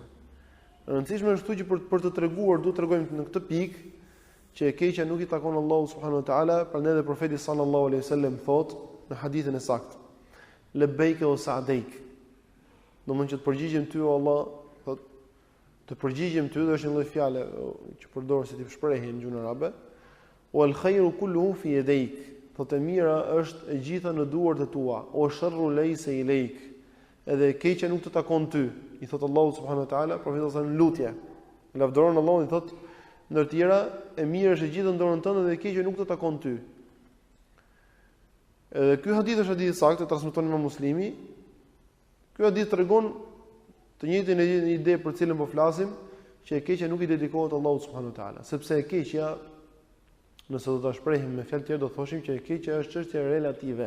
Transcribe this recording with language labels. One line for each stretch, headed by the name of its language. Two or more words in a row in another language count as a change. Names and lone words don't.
Albanian: E rëndësishme është që për të treguar, duhet t'rregojmë në këtë pikë që e keqja nuk i takon Allahut
Arabic: سبحانه وتعالى,
Albanian: prandaj dhe profeti
Arabic: صلى الله عليه وسلم
Albanian: thotë në hadithin e saktë:
Arabic: "لبيك وسعديك."
Albanian: Domthonjë që të përgjigjem ty o Allah, thotë, të përgjigjem ty, dhe është një lloj fjale që përdor si tip shprehje në gjuhën arabe,
Arabic: "والخير كله في يديك."
Albanian: Thotë e mira është e gjitha në duart e tua,
Arabic: "والشر ليس إليك."
Albanian: Edhe e keqja nuk të takon ty, i thotë Allahu
Arabic: سبحانه وتعالى,
Albanian: profeti sa në lutje. Lavdëron Allahun, i thotë ndër tjera, e mirë është e gjithë në dorën tënde dhe e keqja nuk të takon ty. Edhe ky hadith është hadith i saktë, transmeton Imam Muslimi. Ky hadith tregon të njëjtën ide për cilën po flasim, që e keqja nuk i dedikohet Allahut
Arabic: سبحانه وتعالى,
Albanian: sepse e keqja, nëse do ta shprehim me fjalë të tjera, do thoshim që e keqja është çështje relative.